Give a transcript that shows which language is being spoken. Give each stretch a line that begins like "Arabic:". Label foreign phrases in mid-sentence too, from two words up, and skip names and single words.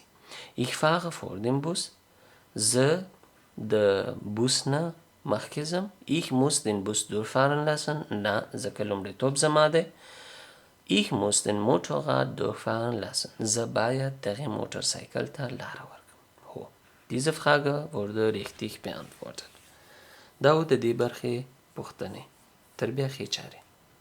German: Ich fahre vor dem Bus.
Pashto: زه د بوس نه مخکې ځم.
German: Ich muss den Bus durchfahren lassen.
Pashto: نه، ځکه لومړیتوب زما دی.
German: Ich muss den Motorrad durchfahren lassen.
Pashto: زه باید دغه موټر سایکل ته لاره ورکم. هو.
German: Diese Frage wurde richtig beantwortet.
Pashto: دا و د دې برخې پوښتنې. تر بیا ښې چارې.